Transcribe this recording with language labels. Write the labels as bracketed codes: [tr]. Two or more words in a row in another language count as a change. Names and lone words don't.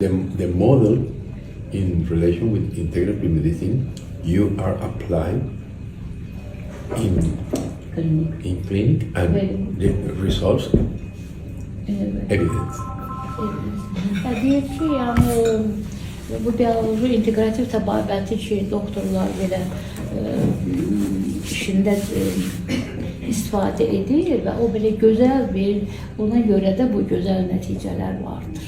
[en] The model in relation with integrative medicine, you are applied in clinic and the results evidence. [az] Deyir ki, yəni bu bioloji integrativ təbabəti ki, doktorlar belə işində istifadə edir və o belə gözəl bir, ona görə də bu gözəl nəticələr vardır.